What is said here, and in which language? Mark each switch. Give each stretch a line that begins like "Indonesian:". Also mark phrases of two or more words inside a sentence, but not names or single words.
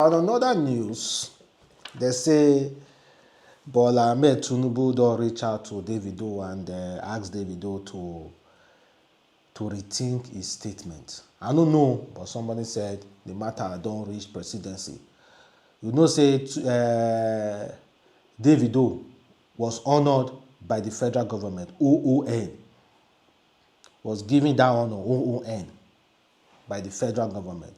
English: On another news, they say Bola Ahmed Tinubu don reach out to Davido and ask Davido to rethink his statement. I don't know, but somebody said the matter don't reach presidency. You know, say Davido was honored by the federal government, OON, was given that honor, OON, by the federal government.